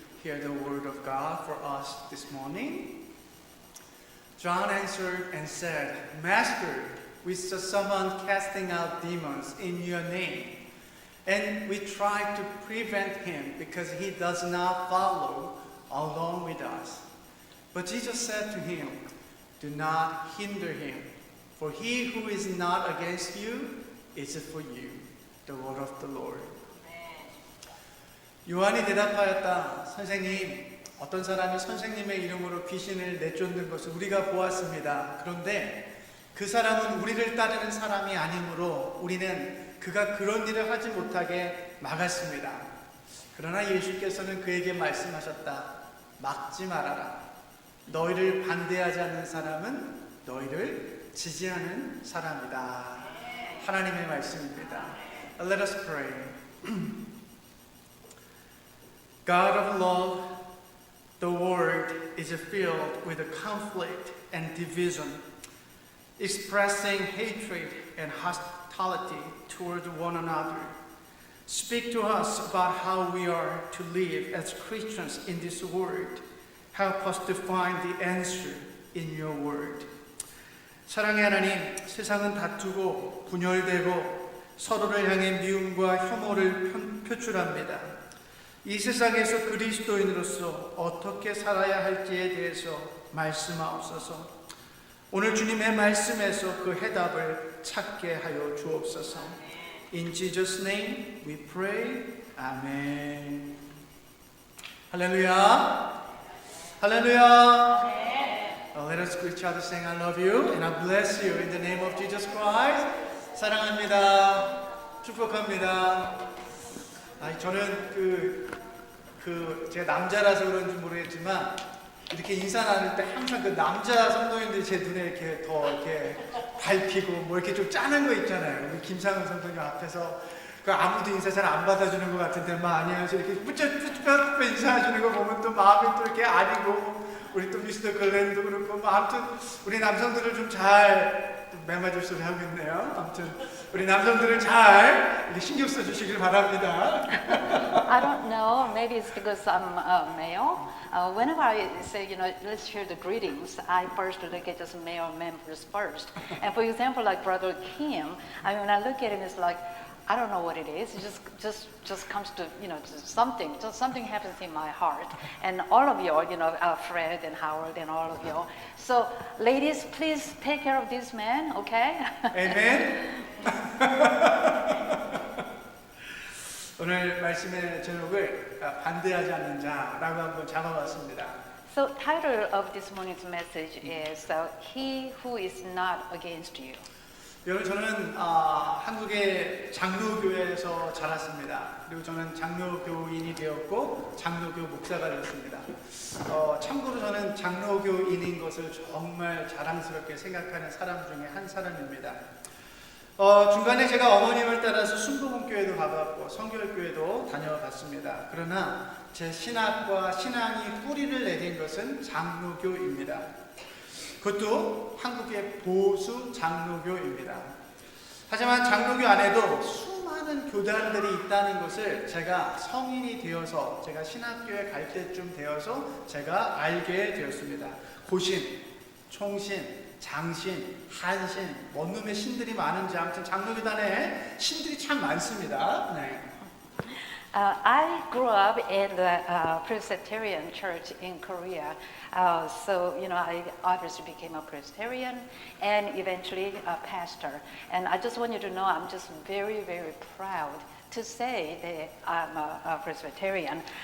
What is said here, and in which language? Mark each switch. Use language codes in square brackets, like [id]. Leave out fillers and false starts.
[en] Hear the word of God for us this morning. John answered and said, Master, we saw someone casting out demons in your name, and we tried to prevent him because he does not follow along with us. But Jesus said to him, Do not hinder him, for he who is not against you is for you. The word of the Lord. [ko] 요한이 대답하였다. 선생님, 어떤 사람이 선생님의 이름으로 귀신을 내쫓는 것을 우리가 보았습니다. 그런데 그 사람은 우리를 따르는 사람이 아니므로 우리는 그가 그런 일을 하지 못하게 막았습니다. 그러나 예수께서는 그에게 말씀하셨다. 막지 말아라. 너희를 반대하지 않는 사람은 너희를 지지하는 사람이다. 하나님의 말씀입니다. [en] Let us pray. God of love, the world is filled with conflict and division, expressing hatred and hostility toward one another. Speak to us about how we are to live as Christians in this world. Help us to find the answer in your word. [ko] 사랑의 하나님, 세상은 다투고 분열되고 서로를 향해 미움과 혐오를 표출합니다. 이 세상에서 그리스도인으로서 어떻게 살아야 할지에 대해서 말씀하옵소서. 오늘 주님의 말씀에서 그 해답을 찾게 하여 주옵소서. [en] In Jesus' name we pray. Amen. [ko] 할렐루야. 할렐루야. [en] Let us greet each other saying I love you and I bless you in the name of Jesus Christ. [ko] 사랑합니다. 축복합니다. 저는 제가 남자라서 그런지 모르겠지만 이렇게 인사 나눌 때 항상 그 남자 성도님들이 제 눈에 이렇게 더 이렇게 밟히고 뭐 이렇게 좀 짜는 거 있잖아요. 우리 김상훈 성도님 앞에서 그 아무도 인사 잘 안 받아주는 것 같은데 안녕하세요 이렇게 뿌듯뿌듯 인사해주는 거 보면 또 마음이 또 이렇게 아리고 우리 또 미스터 글렌도 그렇고 아무튼 우리 남성들을 좀 잘 매맞을 소리 하고 있네요. 아무튼 우리 남성들을 잘 이렇게 신경 써주시길 바랍니다. [en] I don't know. Maybe it's because I'm a male. Whenever I say, let's share the greetings, I first look at just male members first. And for example, like Brother Kim, when I look at him, it's like, I don't know what it is. It just comes to, just something happens in my heart. And all of you, Fred and Howard and all of you. So, ladies, please take care of this man, okay? Amen. [ko] 오늘 말씀의 제목을 반대하지 않는 자라고 한번 잡아봤습니다. [en] So, title of this morning's message is He Who Is Not Against You. [ko] 여러분 저는 한국의 장로교회에서 자랐습니다. 그리고 저는 장로교인이 되었고 장로교 목사가 되었습니다. 참고로 저는 장로교인인 것을 정말 자랑스럽게 생각하는 사람 중에 한 사람입니다. 중간에 제가 어머님을 따라서 순복음교회도 가봤고 성결교회도 다녀봤습니다. 그러나 제 신학과 신앙이 뿌리를 내린 것은 장로교입니다. 그것도 한국의 보수 장로교입니다. 하지만 장로교 안에도 수많은 교단들이 있다는 것을 제가 성인이 되어서 제가 신학교에 갈 때쯤 되어서 제가 알게 되었습니다. 고신, 총신, 장신, 한신, 원룸의 신들이 많은지 아무튼 장로교단에 신들이 참 많습니다. 네. [en] I grew up in the Presbyterian church in Korea. So, I obviously became a Presbyterian and eventually a pastor. And I just want you to know I'm just very, very proud to say that I'm a Presbyterian.